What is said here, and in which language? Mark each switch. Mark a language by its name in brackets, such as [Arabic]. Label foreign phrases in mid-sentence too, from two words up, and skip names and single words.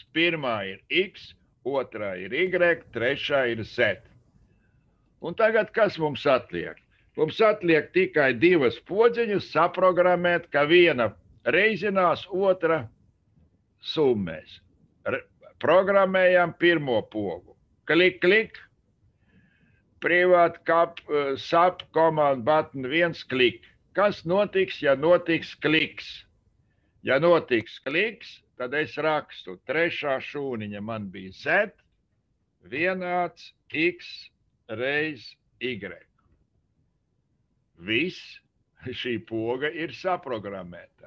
[Latvian] Pirmā ir X, otrā ir Y, trešā ir Z. Un tagad kas mums atliek? Mums atliek tikai 2 podziņas saprogrammēt, ka viena reizinās, otra summēs. Programmējam pirmo pogu. Klik, klik. [English] Private sub command button 1 klik. [Latvian] Kas notiks, ja notiks kliks? Ja notiks kliks, tad es rakstu. Trešā šūniņa man bija Z, vienāds X reiz Y. Viss, šī poga ir saprogrammēta.